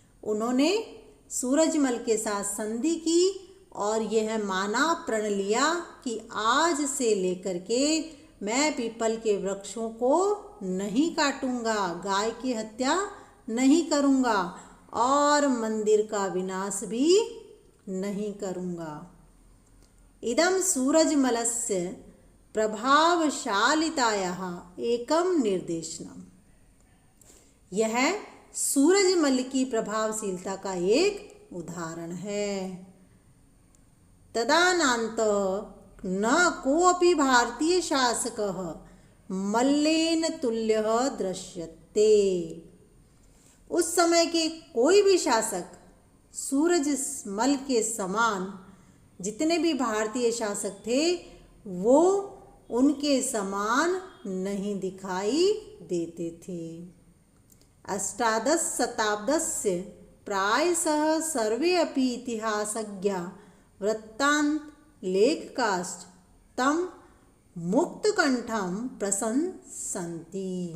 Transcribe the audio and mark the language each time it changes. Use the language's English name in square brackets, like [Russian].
[Hindi] उन्होंने सूरजमल के साथ संधि की और यह माना प्रण लिया कि आज से लेकर के मैं पीपल के वृक्षों को नहीं काटूंगा, गाय की हत्या नहीं करूंगा और मंदिर का विनाश भी नहीं करूंगा। [Sanskrit] इदं सूरजमलस्य प्रभावशालितायाः एकम निर्देशनम। [Hindi] यह सूरजमल की प्रभावशीलता का एक उदाहरण है। [Sanskrit] तदानंत न कोऽपि भारतीय शासकः मल्लेन तुल्यः दृश्यते। [Hindi] उस समय के कोई भी शासक सूरजमल के समान, जितने भी भारतीय शासक थे वो उनके समान नहीं दिखाई देते थे। [Sanskrit] अष्टादश शताब्दस्य प्रायशः सर्वे अपि इतिहासज्ञा वृत्तान्त लेखकाश्च तं मुक्तकंठं प्रशंसन्ति।